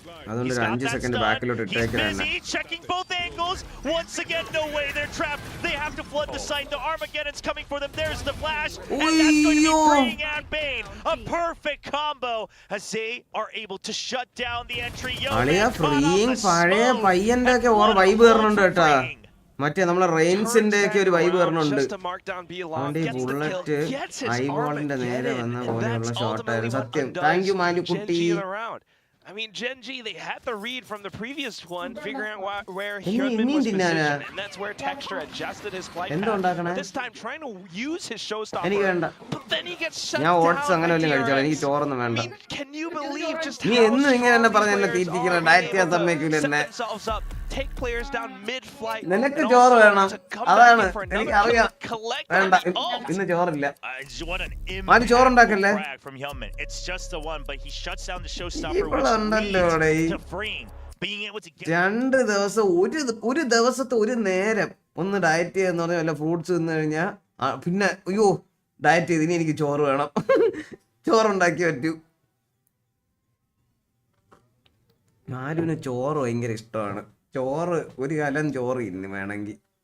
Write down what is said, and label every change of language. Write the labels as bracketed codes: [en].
[ml] അതുകൊണ്ട് ഒരു 5 സെക്കൻഡ് ബാക്കിലോട്ട് ഇട്ടേക്കാണ്. [en] Checking both angles. Once again, no way, they're trapped. They have to flood the site. The Armageddon's coming for them. There's the flash, and that's going to be bringing out Bane. A perfect combo as they are able to shut down the entry. [ml] അളിയ freeing പഴയ പയ്യന്റെ ഒക്കെ or vibe വരുന്നുണ്ട് കേട്ടാ. മറ്റേ നമ്മളെ റെയിൻസിന്റെ ഒക്കെ ഒരു വൈബ് വരുന്നുണ്ട്. അവന്റെ ബുള്ളറ്റ് ഐബോളിന്റെ നേരെ വന്ന പോലെയുള്ള ഷോട്ടായിരുന്നു സത്യം. Thank you മാലുക്കുട്ടി. [en] I mean, Gen.G, they had the read from the previous one, figuring out where Hyunmin was positioned, and that's where Texture adjusted his flight path. This time, trying to use his showstopper, but then he gets shut down by DRX. I mean, can you believe just how strong these players are? Set themselves up, take players down mid-flight, and also to come back in for another collect the ult. What an impact frag from Hyunmin. It's just the one, but he shuts down the showstopper, which leads to freeing. Being able to get [ml] 2 ദിവസം ഒരു ദിവസത്തെ ഒരു നേരം ഒന്ന് diet ചെയ്യാന്ന് പറഞ്ഞാൽ വല്ല fruits തിന്നു കഴിഞ്ഞാൽ പിന്നെ അയ്യോ ഡയറ്റ് ചെയ്ത് ഇനി എനിക്ക് ചോറ് വേണം. ചോറുണ്ടാക്കി പറ്റൂ. ആരുവിന് ചോറ് ഭയങ്കര ഇഷ്ടമാണ്. ചോറ് ഒരു കലം ചോറ് ഇന്ന് വേണമെങ്കിൽ.